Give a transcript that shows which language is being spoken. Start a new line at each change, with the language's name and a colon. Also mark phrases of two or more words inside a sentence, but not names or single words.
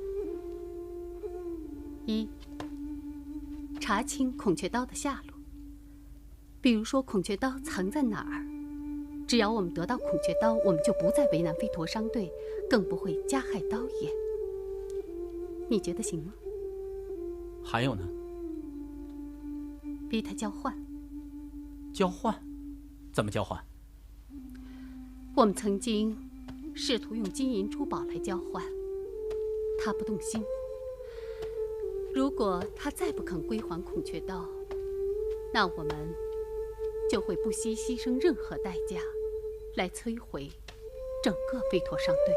Chinese: 一，查清孔雀刀的下落，比如说孔雀刀藏在哪兒。只要我们得到孔雀刀，我们就不再为难飞驼商队，更不会加害刀爷。你覺得行嗎？還有呢？逼他交換。交換？怎麼交換？我們曾經試圖用金銀珠寶來交換，他不動心。如果他再不肯歸還孔雀刀，那我們就會不惜犧牲任何代價來摧毀整個飛陀商隊。